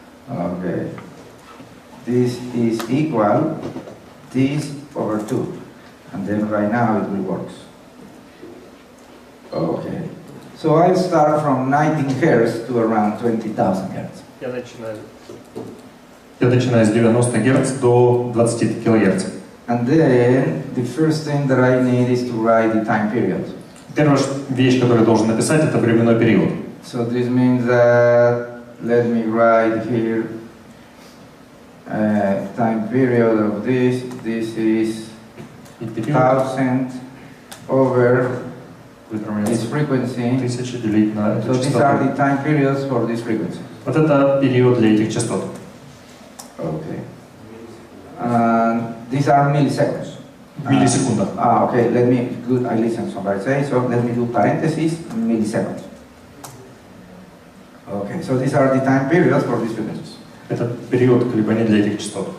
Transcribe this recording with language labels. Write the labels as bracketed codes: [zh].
[en] Okay. This is equal this over 2. And then right now it will work. Okay. So I start from 19 Hz to around 20,000 Hz. [ru] Я начинаю с 90 Гц до 20 кГц. [en] And then the first thing that I need is to write the time period. [ru] Первая вещь, которую я должен написать, это временной период. [en] So this means that, let me write here, time period of this is 1000 over this frequency. [ru] 1000 делить на [en] So these are the time periods for this frequency. [ru] Вот это период для этих частот. [en] Okay. And these are milliseconds. [ru] Миллисекунда. [en] Okay, let me, good, I listen somebody say, so let me do parentheses, milliseconds. Okay, so these are the time periods for these frequencies. [ru] Это период колебаний для этих частот.